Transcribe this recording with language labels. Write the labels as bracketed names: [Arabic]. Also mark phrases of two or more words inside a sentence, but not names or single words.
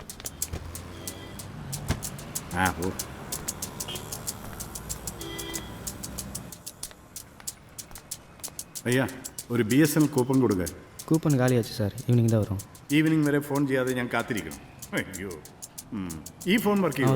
[Malayalam] ആ ഓ അയ്യാ ഒരു BSNL കൂപ്പൺ കൊടുക്കുക. [Tamil] கூப்பன் காலியாச்சு சார் ஈவினிங் தான் வரும். [Malayalam] ഈവനിങ് വരെ ഫോൺ ചെയ്യാതെ ഞാൻ കാത്തിരിക്കണം. അയ്യോ ഈ ഫോൺ വർക്ക് ചെയ്യും.